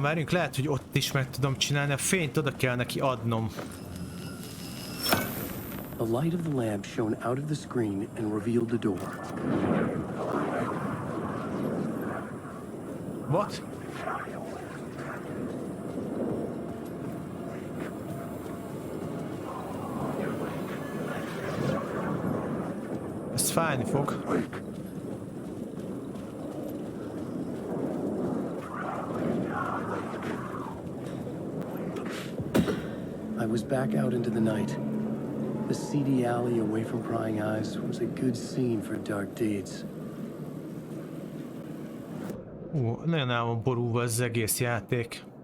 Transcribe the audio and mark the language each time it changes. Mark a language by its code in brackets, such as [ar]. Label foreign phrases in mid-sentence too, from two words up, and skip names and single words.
[hu] Várjunk, lehet, hogy ott is meg tudom csinálni. A fényt oda kell neki adnom. [en] The light of the lamp shone out of the screen and revealed the door. What? [hu] Ez fájni fog. [en] I was back out into the night. The seedy alley away from prying eyes was a good scene for dark deeds. [hu] Nagyon el van borulva az egész játék.